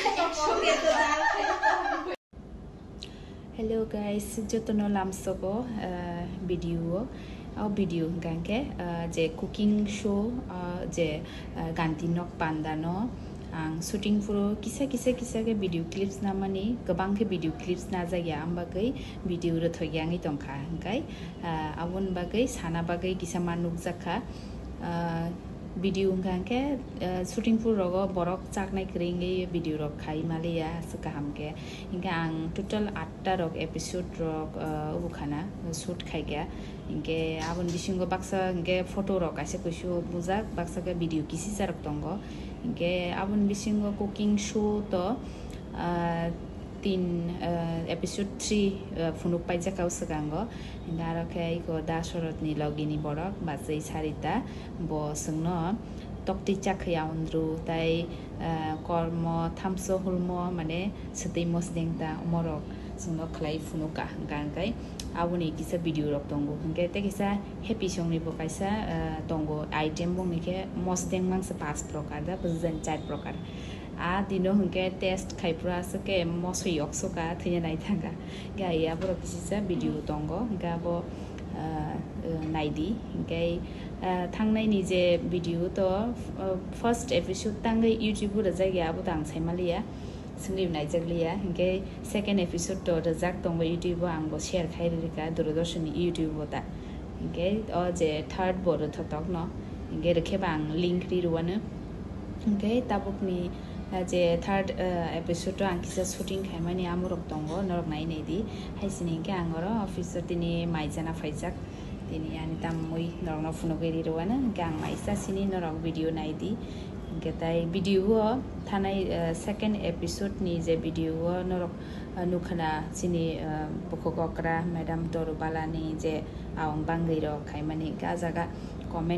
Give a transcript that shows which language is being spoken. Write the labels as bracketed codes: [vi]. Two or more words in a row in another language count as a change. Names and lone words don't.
[en] Hello guys, [trp] jotono lamsogo video ganke je [en] cooking show [trp] je gantinok pandano ang shooting furo kisa ke [en] video clips [trp] namani gobang ke [en] video clips [trp] na jaya ambagai video ro thoyangi tongkha hangkai abon bagai sana bagai kisa manuk jakha video ganke shooting furo rogo borok chaknai kringe video rok khai malia sukaham ke inga ang total 8 rok episode rok ukhana shoot khai ga inge abon bisingo baksa inge photo rok ase kuisu bujak baksa ke video kisi sarok tongo inge abon bisingo [en] cooking show [trp] to 3 episode 3 funuk paijaka usagango inga rakai ko dasorot ni logini borok bazai sarita bo sungno tokti chakhya undru tai kormo thamso hulmo mane sati mosdengta umorok sungno khlai funuka gangai abuni kisa video rok tongo hingke te kisa [en] happy song [trp] ni bo kaisa tongo item bong nike mosdeng mangsa 5 prokar da buzan 4 prokar a dino hingke test khaipra sake moso yoksoka thina nai thanga ga ya boro kisa video tongo ga bo naidi hingke thangnai ni je video to [en] first episode [trp] tangai youtube ra jaya abo tang saimalia singri nai jaglia hingke [en] second episode [trp] to rajak tongbo youtube angbo share khairika durdarshan youtube bota hingke o je third boro thotok no hingke rekhe bang link ri ruwana hingke tabukni je [en] third episode [trp] to angkisa shooting khaimani amurok tongo norok nai nei di haisini hingke angoro officer tini maijana faijak tini ani tamui norok funogeri ruwana gang maisa sini norok video nai di getai video thanai [en] second episode [trp] ni je video norok nukhana sini bokokokra madam torubala ni je aung bangai ro khaimani ga jaga comment